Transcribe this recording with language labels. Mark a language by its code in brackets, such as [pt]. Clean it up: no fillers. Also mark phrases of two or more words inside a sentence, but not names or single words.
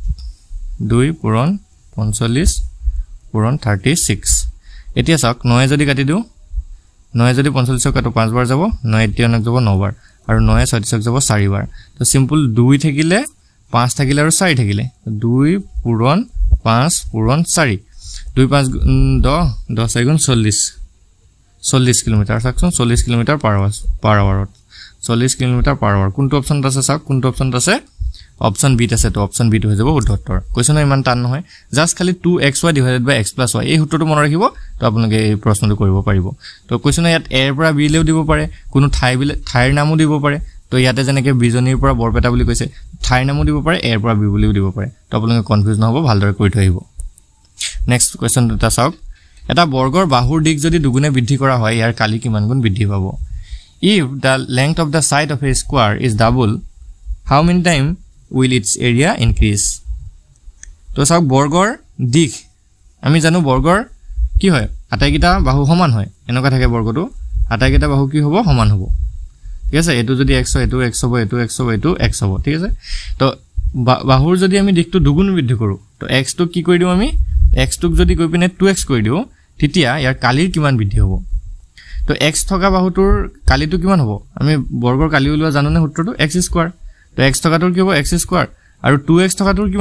[as] 2 পূৰণ 45 পূৰণ 36 এতিয়া চাওক 9 যদি কাটি দিও 9 যদি 45 কাটো 5 বাৰ যাব 9 81 যাব 9 বাৰ আৰু 9 36 যাব 4 বাৰ তো সিম্পল 2 থাকিলে 5 থাকিলে আৰু 4 থাকিলে 2 পূৰণ 5 পূৰণ 4 2 5 10 10 গুণ 40 কিলোমিটাৰ সাকচোন 40 [en] kilometre per hourত [as] 40 [en] kilometre per hour [as] কোনটো অপচনত আছে চাওক কোনটো অপচনত আছে [en] option B [as] আছে তো [en] option B [as] হৈ যাব শুদ্ধ উত্তৰ কোৱেশ্চন ইমান টান নহয় জাস্ট খালি [en] 2xy divided by x plus y [as] এই সূত্ৰটো মনত ৰাখিব তো আপোনালোকে এই প্ৰশ্নটো কৰিব পাৰিব তো কোৱেশ্চন ইয়াত এৰ পৰা বি লেও দিব পাৰে কোনো ঠাইৰ নামও দিব পাৰে তো ইয়াতে যেনেকে বিজনীৰ পৰা বৰপেটা বুলি কৈছে ঠাইৰ নামও দিব পাৰে এৰ পৰা বি বুলিও দিব পাৰে তো আপোনালোকে কনফিউজ নহব ভালদৰে কৰি থৈ আহিব [en] next question [as] এটা চাওক এটা বৰ্গৰ বাহুৰ দিক যদি দুগুণে বৃদ্ধি কৰা হয় ইয়াৰ কালি কিমান গুণ বৃদ্ধি পাব [en] if the length of the side of a square is double how many time will its area increase. [as] তো চাওক বৰ্গৰ দিশ আমি জানো বৰ্গৰ কি হয় আটাইকেইটা বাহু সমান হয় এনেকুৱা থাকে বৰ্গটো আটাইকেইটা বাহু কি হ'ব সমান হ'ব ঠিক আছে এটো যদি x হয় এটো x হ'ব এটো x হ'ব এটো x হ'ব ঠিক আছে তো বাহুৰ যদি আমি দিশটো দুগুণ বৃদ্ধি কৰো তো x টো কি কৰি দিও আমি x টোক যদি গৈ পিনে 2x কৰি দিও তেতিয়া ইয়াৰ কালিৰ কিমান বৃদ্ধি হ'ব তো x থকা বাহুটোৰ কালিটো কিমান হ'ব আমি বৰ্গৰ কালি উলিওৱা জানোনে সূত্ৰটো [en] x square [as] তো x থকাটোৰ কি হ'ব [en] x square [as] আৰু 2x থকাটোৰ কিমান